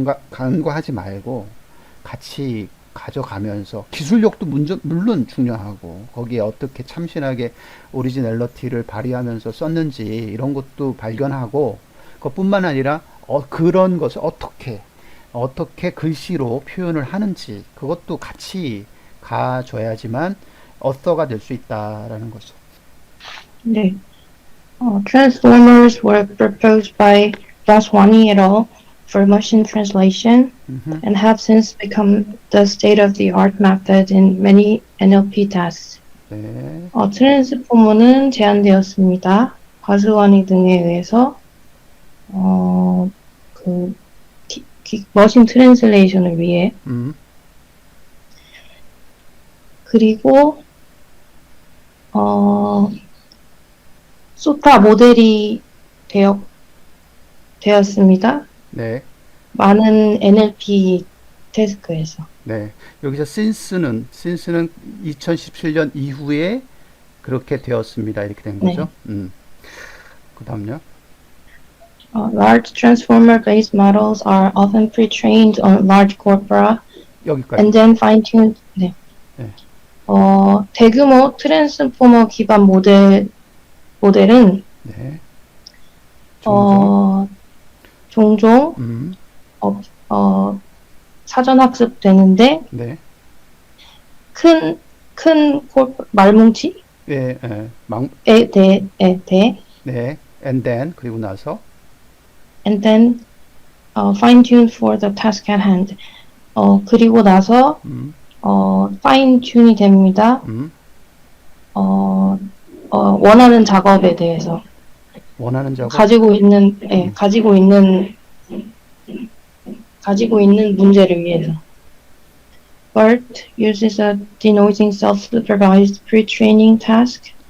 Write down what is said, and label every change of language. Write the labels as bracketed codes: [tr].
[ko] 간과하지 말고 같이 가져가면서 기술력도 물론 중요하고 거기에 어떻게 참신하게 오리지널리티를 발휘하면서 썼는지 이런 것도 발견하고 그것뿐만 아니라 그런 것을 어떻게 글씨로 표현을 하는지 그것도 같이 가줘야지만 어서가 될 수 있다라는 거죠. 네. [en] Transformers were proposed by Vaswani et al. For machine translation 음흠. and have since become the state-of-the-art method in many NLP tasks. [ko] 네, 트랜스포머는 제한되었습니다. 바스와니 등에 의해서 그 머신 트랜슬레이션을 위해 음, 그리고 소타 모델이 되었습니다. 네, 많은 NLP 태스크에서. 네. 여기서 since는 2017년 이후에 그렇게 되었습니다. 이렇게 된 거죠. 네. 그 다음요. [en] Large transformer-based models are often pre-trained on large corpora [ko] 여기까지. [en] and then fine-tuned. 네. [ko] 네, 대규모 트랜스포머 기반 모델은 네. 종종. 종종 음, 어, 어, 사전 학습되는데 네. 큰 말뭉치에 예, 예. 대 네. And then 그리고 나서 [en] and then fine-tuned for the task at hand. [ko] 그리고 나서 음, fine-tune이 됩니다. 음. 원하는 작업에 대해서 원하는 작업. 가지고 있는 음. 가지고 있는 문제를 위해서. [en] BERT uses a denoising self-supervised pre-training task.